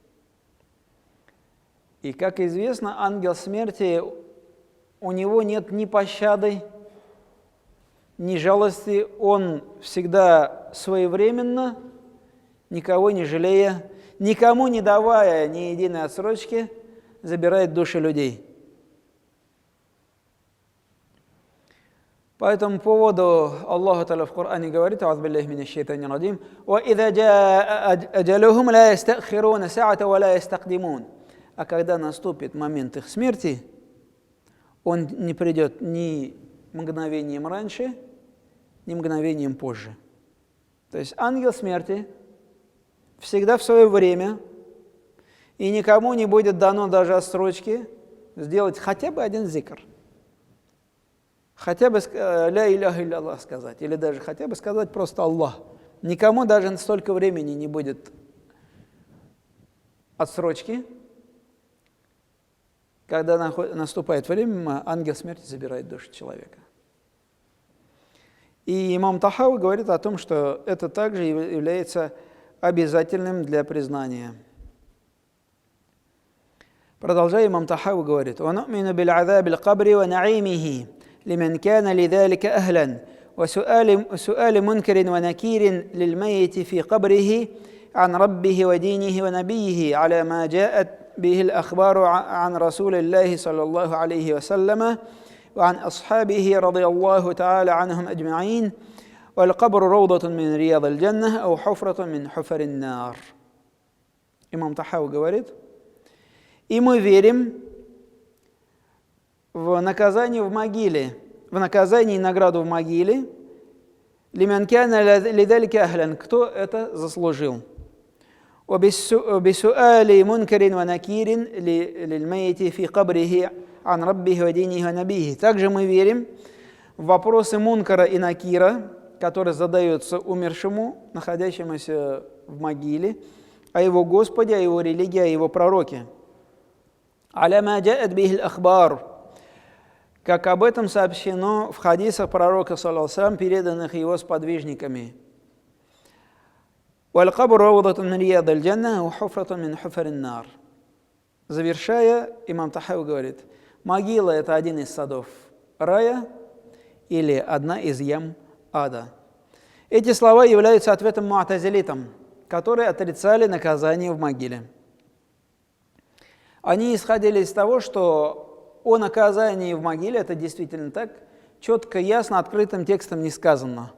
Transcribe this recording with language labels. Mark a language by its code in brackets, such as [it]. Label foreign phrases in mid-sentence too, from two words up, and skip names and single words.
[ru] И, как известно, ангел смерти, у него нет ни пощады, ни жалости, он всегда своевременно, никого не жалея, никому не давая ни единой отсрочки, забирает души людей. По этому поводу Аллах Та'аля в Коране говорит: [ar] «أعوذ بالله من الشيطان الرجيم، وإذا جاء أجلهم لا يستأخرون ساعة ولا يستقدمون». [ru] А когда наступит момент их смерти, он не придет ни мгновением раньше, ни мгновением позже. То есть ангел смерти всегда в свое время, и никому не будет дано даже отсрочки сделать хотя бы один зикр. Хотя бы [ar] «لا إله إلا [ru] сказать, или даже хотя бы сказать просто «Аллах». Никому даже столько времени не будет отсрочки. Когда наступает время, ангел смерти забирает душу человека. И имам Тахави говорит о том, что это также является обязательным для признания. Продолжая, имам Тахави говорит: [ar] «وَنُؤْمِنُ بِالْعَذَابِ الْقَبْرِ وَنَعِيمِهِ لمن كان لذلك أهلا وسؤال منكر ونكير للميت في قبره عن ربه ودينه ونبيه على ما جاءت به الأخبار عن رسول الله صلى الله عليه وسلم وعن أصحابه رضي الله تعالى عنهم أجمعين والقبر روضة من رياض الجنة أو حفرة من حفر النار». [ru] Имам Тахави говорит: «И мы верим в наказание в могиле, в наказание и награду в могиле, [ar] لمن كان لذلك أهلا, [ru] кто это заслужил. [ar] بسؤال منكر ونكير للميت في قبره عن ربه ودينه ونبيه». [ru] Также мы верим в вопросы мункара и накира, которые задаются умершему, находящемуся в могиле, о его Господе, о его религии, о его пророке. [ar] على ما جاءت به الأخبار, [ru] как об этом сообщено в хадисах пророка, [ar] صلى الله عليه وسلم, [ru] переданных его сподвижниками. [ar] «والقبر روضة من رياض الجنة وحفرة من حفر النار». [ru] Завершая, имам Тахави говорит: могила – это один из садов рая или одна из ям ада. Эти слова являются ответом му'тазилитам, которые отрицали наказание в могиле. Они исходили из того, что о наказании в могиле, это действительно так, четко, ясно, открытым текстом не сказано.